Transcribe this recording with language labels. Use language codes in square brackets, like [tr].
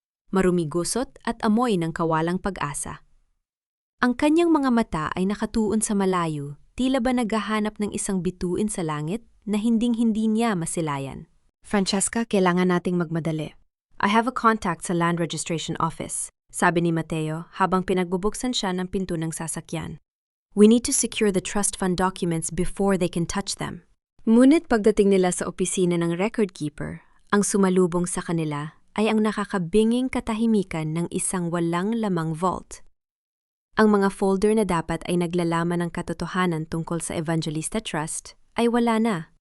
[tl] Marumigusot at amoy ng kawalang pag-asa. Ang kanyang mga mata ay nakatuon sa malayo, tila ba naghahanap ng isang bituin sa langit na hinding-hindi niya masilayan. Francesca, kailangan nating magmadali. [en] I have a contact [tl] sa land registration office, sabi ni Mateo habang pinagbubuksan siya ng pinto ng sasakyan. [en] We need to secure the trust fund documents before they can touch them. [tl] Ngunit pagdating nila sa opisina ng record keeper, ang sumalubong sa kanila ay ang nakakabinging katahimikan ng isang walang lamang vault. Ang mga folder na dapat ay naglalaman ng katotohanan tungkol sa Evangelista Trust ay wala na.